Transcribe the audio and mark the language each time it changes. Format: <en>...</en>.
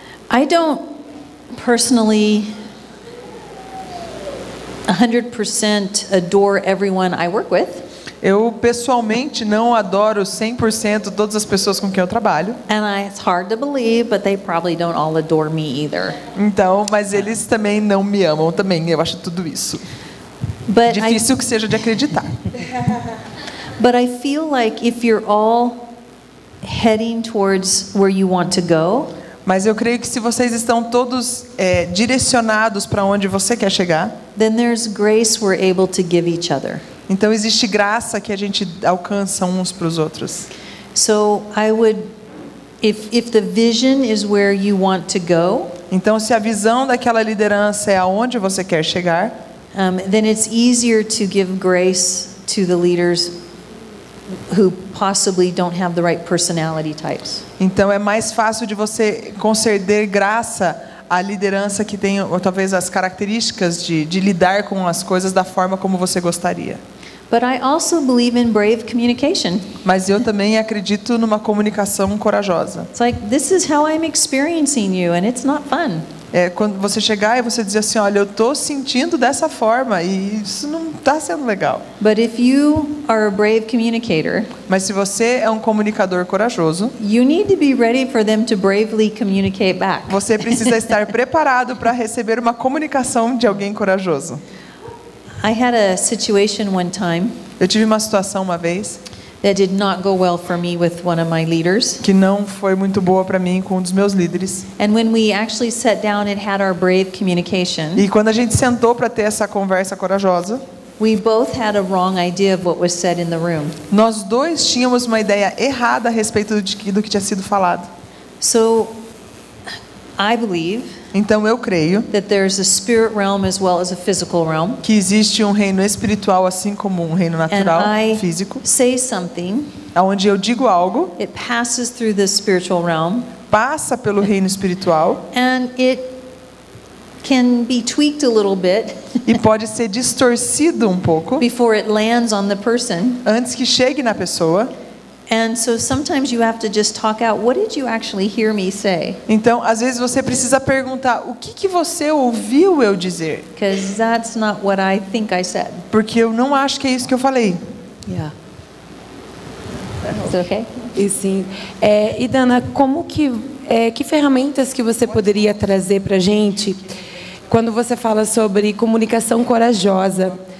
<en>I don't personally 100% adore everyone I work with.</en> <pt>Eu pessoalmente não adoro 100% todas as pessoas com quem eu trabalho.</pt> <en>It's hard to believe, but they probably don't all adore me either.</en> <pt>Então, mas eles também não me amam também. Eu acho tudo isso</pt> <en>But</en> <pt>difícil que seja de acreditar.</pt> <en>but I feel like if you're all heading towards where you want to go,</en> <pt>Mas eu creio que se vocês estão todos direcionados para onde você quer chegar,</pt> <en>then there's grace we're able to give each other.</en> <pt>então existe graça que a gente alcança uns para os outros.</pt> <en>So I would, if the vision is where you want to go,</en> <pt>Então, se a visão daquela liderança é aonde você quer chegar,</pt> <en>then it's easier to give grace to the leaders who possibly don't have the right personality types.</en> <pt>então é mais fácil de você conceder graça à liderança que tem, ou talvez, as características de lidar com as coisas da forma como você gostaria.</pt> <en>But I also believe in brave communication.</en> <pt>Mas eu também acredito numa comunicação corajosa.</pt> <en>It's like, this is how I'm experiencing you, and it's not fun.</en> <pt>É quando você chegar e você dizer assim, olha, eu estou sentindo dessa forma e isso não está sendo legal.</pt> <en>But if you are a brave communicator,</en> <pt>Mas se você é um comunicador corajoso,</pt> <en>you need to be ready for them to bravely communicate back.</en> <pt>você precisa estar preparado para receber uma comunicação de alguém corajoso.</pt> <en>I had a situation one time</en> <pt>Eu tive uma situação uma vez</pt> <en>that did not go well for me with one of my leaders.</en> <pt>que não foi muito boa para mim com um dos meus líderes.</pt> <en>And when we actually sat down and had our brave communication,</en> <pt>E quando a gente sentou para ter essa conversa corajosa,</pt> <en>we both had a wrong idea of what was said in the room.</en> <pt>nós dois tínhamos uma ideia errada a respeito do que tinha sido falado.</pt> <en>So I believe</en> <pt>Então eu creio</pt> <en>that there's a spirit realm as well as a physical realm.</en> <pt>que existe um reino espiritual assim como um reino</pt> <en>And</en> <pt>natural,</pt> <en>I</en> <pt>físico,</pt> <en>say something,</en> <pt>onde eu digo algo,</pt> <en>it passes through the spiritual realm,</en> <pt>passa pelo reino espiritual</pt> <en>and it can be tweaked a little bit</en> <pt>e pode ser distorcido um pouco</pt> <en>before it lands on the person.</en> <pt>antes que chegue na pessoa.</pt> <en>And so sometimes you have to just talk out, what did you actually hear me say?</en> <pt>Então, às vezes você precisa perguntar, o que você ouviu eu dizer?</pt> <en>Because that's not what I think I said.</en> <pt>Porque eu não acho que é isso que eu falei.</pt> <en>Yeah. Is it okay?</en> <pt>E sim. E Dana, que ferramentas que você poderia trazer para a gente quando você fala sobre comunicação corajosa?</pt>